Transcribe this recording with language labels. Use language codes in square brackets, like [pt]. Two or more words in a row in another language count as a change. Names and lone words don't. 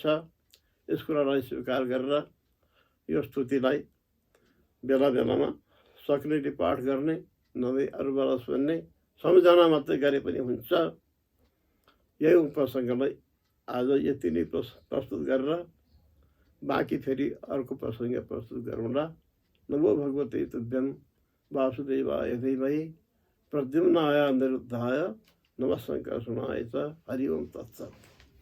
[ne] यस कुरालाई स्वीकार गरेर यो स्तुतिलाई बेला बेलामा सक्नेले पाठ गर्ने, नभए अरूबाट सुन्ने, सम्झना मात्रै गरे पनि हुन्छ। यही प्रसङ्गलाई आज यति नै प्रस्तुत गरेर बाँकी फेरि अर्को प्रसङ्ग प्रस्तुत गरौँला। [sa] नमो भगवते तुभ्यं वासुदेवाय धीमहि प्रद्युम्नाय अनिरुद्धाय नमः शङ्कर्षणाय च। हरि ओम तत्सत्।